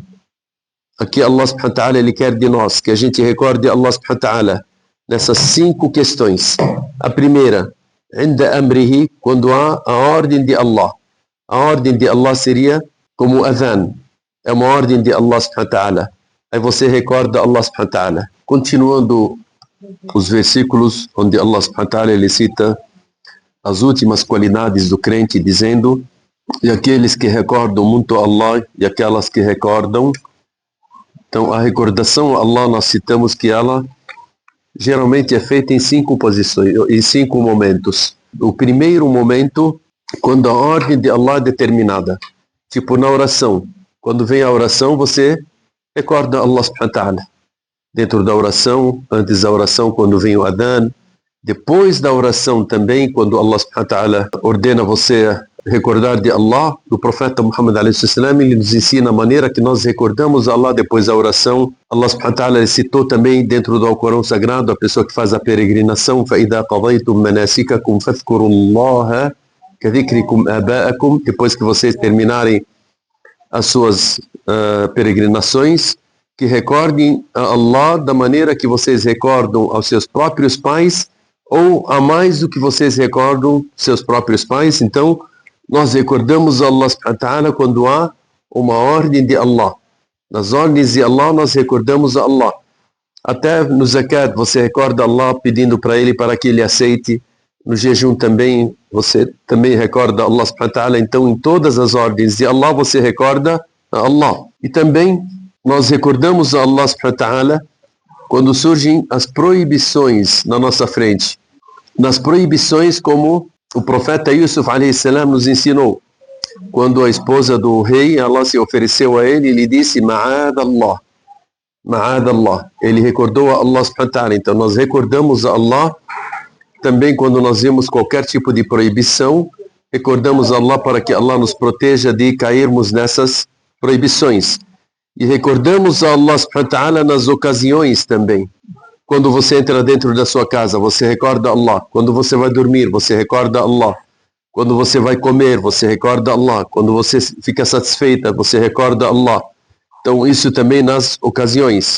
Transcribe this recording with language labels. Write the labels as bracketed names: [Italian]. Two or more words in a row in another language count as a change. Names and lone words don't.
[Portuguese] Aqui [Arabic] الله سبحانه وتعالى, [Portuguese] ele quer de nós que a gente recorde [Arabic] الله سبحانه وتعالى [Portuguese] nessas 5 questões. A primeira, [Arabic] عند أمره, [Portuguese] quando há a ordem de Allah. A ordem de Allah seria como adhan, é uma ordem de [Arabic] الله سبحانه وتعالى. [Portuguese] Aí você recorda [Arabic] الله سبحانه وتعالى. [Portuguese] Continuando os versículos onde Allah subhanahu wa ta'ala ele cita as últimas qualidades do crente, dizendo: e aqueles que recordam muito Allah e aquelas que recordam. Então a recordação a Allah, nós citamos que ela geralmente é feita em 5 posições, em 5 momentos. O primeiro momento, quando a ordem de Allah é determinada, tipo na oração. Quando vem a oração, você recorda [Arabic] الله سبحانه وتعالى. [Portuguese] Dentro da oração, antes da oração, quando vem o adhan, depois da oração também, quando [Arabic] الله سبحانه وتعالى [Portuguese] ordena você recordar de Allah, o profeta Muhammad a.s. ele nos ensina a maneira que nós recordamos Allah depois da oração. [Arabic] الله سبحانه وتعالى [Portuguese] citou também dentro do Alcorão Sagrado a pessoa que faz a peregrinação: [Arabic] فَإِذَا قَضَيْتُمْ مَنَاسِكَكُمْ فَاذْكُرُوا اللَّهَ كَذِكْرِكُمْ آبَاءَكُمْ. [Portuguese] Depois que vocês terminarem as suas peregrinações, que recordem a Allah da maneira que vocês recordam aos seus próprios pais, ou a mais do que vocês recordam seus próprios pais. Então, nós recordamos [Arabic] الله سبحانه وتعالى [Portuguese] quando há uma ordem de Allah. Nas ordens de Allah, nós recordamos a Allah. Até no zakat, você recorda Allah pedindo para Ele para que Ele aceite. No jejum também, você também recorda [Arabic] الله سبحانه وتعالى. [Portuguese] Então, em todas as ordens de Allah, você recorda a Allah. E também, nós recordamos a [Arabic] الله سبحانه وتعالى [Portuguese] quando surgem as proibições na nossa frente. Nas proibições, como o profeta Yusuf a.s. nos ensinou. Quando a esposa do rei, Allah se ofereceu a ele e lhe disse: [Arabic] معاذ الله. معاذ الله. [Portuguese] Ele recordou a [Arabic] الله سبحانه وتعالى. [Portuguese] Então nós recordamos a Allah também quando nós vemos qualquer tipo de proibição. Recordamos a Allah para que Allah nos proteja de cairmos nessas proibições. E recordamos a [Arabic] الله سبحانه وتعالى [Portuguese] nas ocasiões também. Quando você entra dentro da sua casa, você recorda Allah. Quando você vai dormir, você recorda Allah. Quando você vai comer, você recorda Allah. Quando você fica satisfeita, você recorda Allah. Então, isso também nas ocasiões.